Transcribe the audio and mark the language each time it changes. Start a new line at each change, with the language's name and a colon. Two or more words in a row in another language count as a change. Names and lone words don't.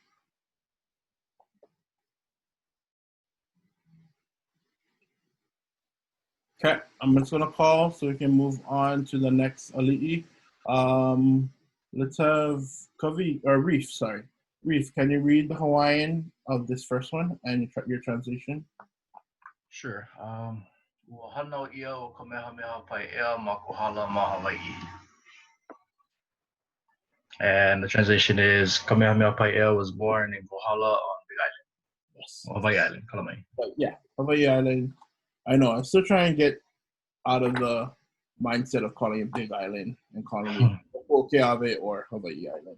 English: Okay, I'm just gonna call so we can move on to the next ali'i. Let's have Reef, sorry. Reef, can you read the Hawaiian of this first one and your translation? Sure.
Hawaiian: Ua hana ia o Kamehameha Paiʻea ma Kohala ma Hawaii.
English: And the translation is Kamehameha Paiʻea was born in Kohala on Big Island. Yes. Hawaii Island, Kalamai. But yeah, Hawaii Island. I know. I'm still trying to get out of the mindset of calling it Big Island and calling it Keawe or Hawaii Island.